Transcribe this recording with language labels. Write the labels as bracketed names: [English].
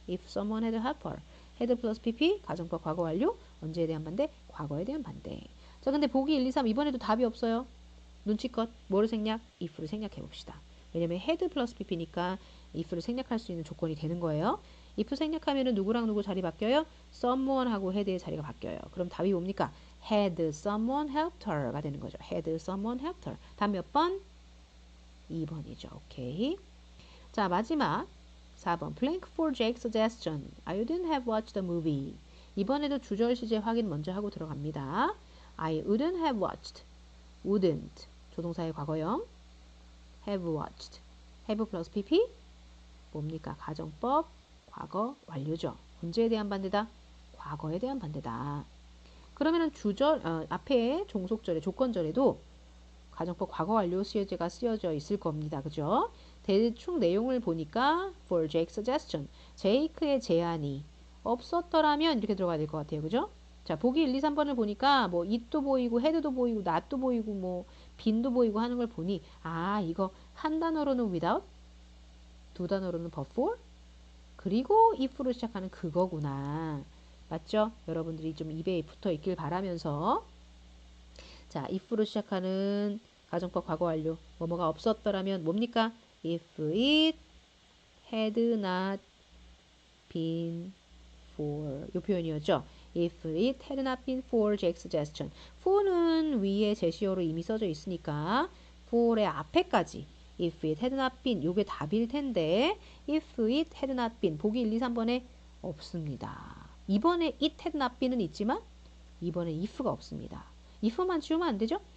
[English] If someone had helped her had [Korean] 플러스 pp 가정법 과거 완료 언제에 대한 반대? 과거에 대한 반대. 자 근데 보기 1, 2, 3 이번에도 답이 없어요. 눈치껏 뭐를 생략? if를 생략해 봅시다. 왜냐면 had 플러스 pp니까 if를 생략할 수 있는 조건이 되는 거예요. if 생략하면은 누구랑 누구 자리 바뀌어요? someone하고 had의 자리가 바뀌어요. 그럼 답이 뭡니까? [English] had someone helped her가 [Korean] 되는 거죠. [English] had someone helped her. [Korean] 답 몇 번? 2번이죠. 오케이. 자, 마지막 4번. [English] Blank for Jake's suggestion. I wouldn't have watched the movie. [Korean] 이번에도 주절 시제 확인 먼저 하고 들어갑니다. [English] I wouldn't have watched. wouldn't. [Korean] 조동사의 과거형. [English] have watched. have 플러스 pp. [Korean] 뭡니까? 가정법 과거 완료죠. 언제에 대한 반대다? 과거에 대한 반대다. 그러면은 주절 앞에 종속절에 조건절에도 가정법 과거 완료 시제가 쓰여져 있을 겁니다. 그죠? 대충 내용을 보니까 [English] for Jake's suggestion. [Korean] 제이크의 제안이 없었더라면 이렇게 들어가야 될 것 같아요. 그죠? 자, 보기 1, 2, 3번을 보니까 뭐 it도 보이고 had도 보이고 not도 보이고 뭐 been도 보이고 하는 걸 보니 아, 이거 한 단어로는 without, 두 단어로는 before, 그리고 if로 시작하는 그거구나. 맞죠? 여러분들이 좀 입에 붙어 있길 바라면서 자, if로 시작하는 가정법 과거 완료. 뭐뭐가 없었더라면 뭡니까? [English] If it had not been for 이 표현이었죠. If it had not been for Jake's suggestion. [Korean] for는 위에 제시어로 이미 써져 있으니까 for의 앞에까지 [English] if it had not been [Korean] 요게 답일 텐데 if it had not been 보기 1, 2, 3번에 없습니다. 이번에 [English] it had not been [Korean] 은 있지만 이번에 if가 없습니다. if만 지우면 안 되죠?